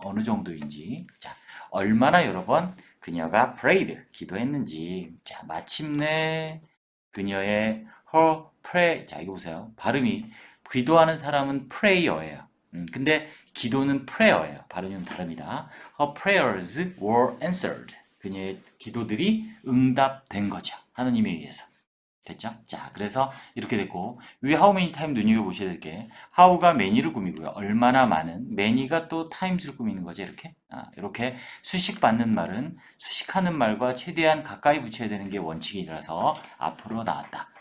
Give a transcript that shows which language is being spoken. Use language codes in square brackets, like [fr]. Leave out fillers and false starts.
[ko] 어느 정도인지. 자, 얼마나 여러 번 그녀가 prayed, 기도했는지. 자, 마침내 그녀의 her pray, 자 이거 보세요. 발음이 기도하는 사람은 prayer예요. 근데 기도는 prayer예요. 발음이 좀 다릅니다. [en] Her prayers were answered. [ko] 그녀의 기도들이 응답된 거죠. 하느님에 의해서. 됐죠? 자, 그래서 이렇게 됐고, 위에 how many time 눈여겨보셔야 될 게, how가 many를 꾸미고요. 얼마나 많은, many가 또 times를 꾸미는 거죠, 이렇게. 이렇게 수식받는 말은 수식하는 말과 최대한 가까이 붙여야 되는 게 원칙이라서 앞으로 나왔다.